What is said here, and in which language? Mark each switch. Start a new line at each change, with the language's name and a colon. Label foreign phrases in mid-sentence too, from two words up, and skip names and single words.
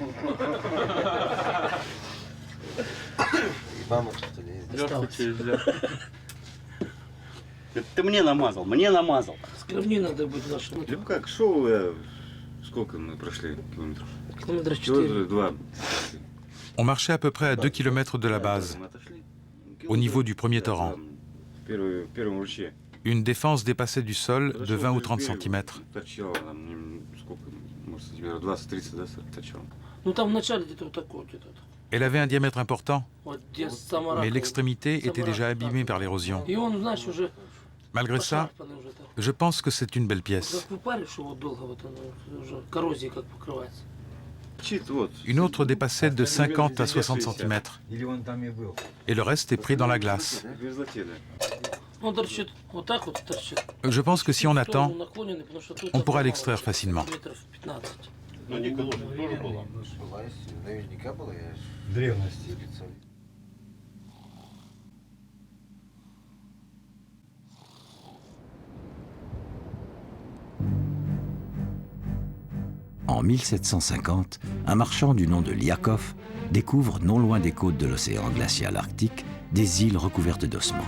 Russian: Ты мне намазал, мне намазал. Скромнее надо быть нашим. Ну как, шел я... Сколько мы прошли километров? Километра 4. 2.
French: On marchait à peu près à 2 km de la base, au niveau du premier torrent.
Russian: В первом ручье.
French: Une défense dépassait du sol de 20 ou 30 cm.
Russian: Торчало там, сколько, может, сантиметров 20-30, да, торчало. Ну там вначале где-то вот такой где-то.
French: Elle avait un diamètre important,
Russian: Вот где Самара.
French: mais l'extrémité était déjà abîmée par l'érosion.
Russian: И он, знаешь, уже
French: Malgré ça,
Russian: пошарпанный уже так.
French: je pense que c'est une belle pièce.
Russian: Как выпаришь его долго, вот оно уже коррозией как покрывается. Торчит, вот.
French: Une autre dépassait de 50 à 60 cm, et le reste est pris dans la glace.
Russian: В мерзлоте, да. Он торчит, вот так вот торчит.
French: Je pense que si on attend,
Russian: Он наклоненный, потому что тут
French: on pourra
Russian: там
French: l'extraire facilement.
Russian: метров 15.
French: En 1750, un marchand du nom de Liakov découvre, non loin des côtes de l'océan glacial arctique, des îles recouvertes d'ossements.